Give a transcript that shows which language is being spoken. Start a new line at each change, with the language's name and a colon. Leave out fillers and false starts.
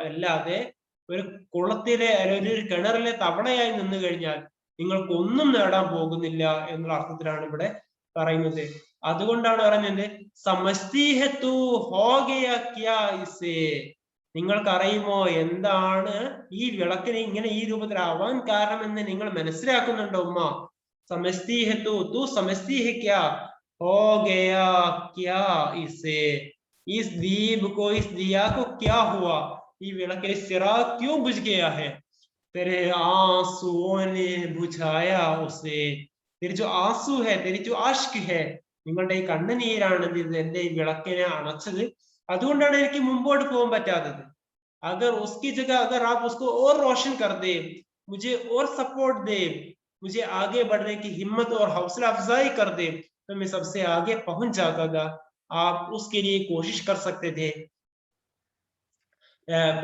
Malayalam: അല്ലാതെ ഒരു കുളത്തിലെ അല്ലെങ്കിൽ ഒരു കിണറിലെ തവളയായി നിന്നു കഴിഞ്ഞാൽ നിങ്ങൾക്കൊന്നും നേടാൻ പോകുന്നില്ല എന്നുള്ള അർത്ഥത്തിലാണ് ഇവിടെ പറയുന്നത്. അതുകൊണ്ടാണ് പറയുന്നത്
Hindi: സമസ്തീഹത്തു ഹോഗയ ക്യാ ഇസേ,
Malayalam: നിങ്ങൾക്കറിയുമോ എന്താണ് ഈ വിളക്കിന് ഇങ്ങനെ ഈ രൂപത്തിലാവാൻ കാരണമെന്ന് നിങ്ങൾ മനസ്സിലാക്കുന്നുണ്ടോ ഉമ്മ?
Hindi: സമസ്തീഹത്തു തു സമസ്തീഹ ക്യാ हो गया क्या इसे, इस दीप को इस दिया को क्या हुआ, ये विളക്കിലെ चिराग क्यों बुझ गया है, तेरे आंसुओं ने बुझाया उसे, तेरे जो आंसू है, तेरी जो आश्क है,
Malayalam: നിങ്ങളുടെ ഈ കണ്ണുനീരാണ് എന്റെ ഈ വിളക്കിനെ അണച്ചത്. അതുകൊണ്ടാണ് എനിക്ക് മുമ്പോട്ട് പോകാൻ പറ്റാത്തത്.
Hindi: अगर उसकी जगह अगर आप उसको और रोशन कर दे, मुझे और सपोर्ट दे, मुझे आगे बढ़ने की हिम्मत और हौसला अफजाई कर दे, तो मैं सबसे आगे पहुंच जाता था. आप उसके लिए कोशिश कर सकते थे.